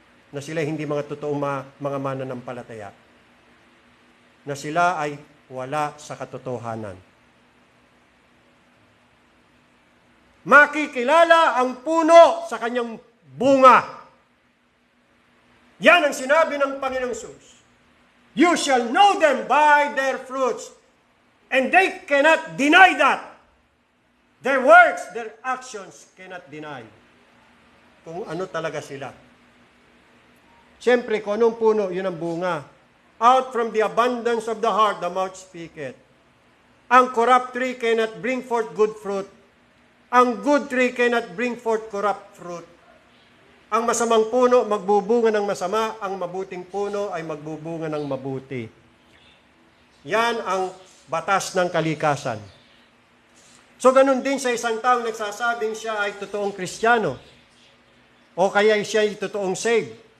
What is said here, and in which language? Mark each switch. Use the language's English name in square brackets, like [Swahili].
[Filipino] Na sila hindi mga totoong mga mananampalataya. Na sila ay wala sa katotohanan. Makikilala ang puno sa kanyang bunga. Yan ang sinabi ng Panginoong Hesus. [English] You shall know them by their fruits. And they cannot deny that. Their works, their actions cannot deny [Filipino] kung ano talaga sila. Siyempre, kung anong puno, yun ang bunga. [English] Out from the abundance of the heart, the mouth speaketh. Ang corrupt tree cannot bring forth good fruit. Ang good tree cannot bring forth corrupt fruit. [Filipino] Ang masamang puno, magbubunga ng masama. Ang mabuting puno ay magbubunga ng mabuti. Yan ang batas ng kalikasan. So, ganun din sa isang taong nagsasabing siya ay totoong Kristiyano o kaya siya ay totoong saved.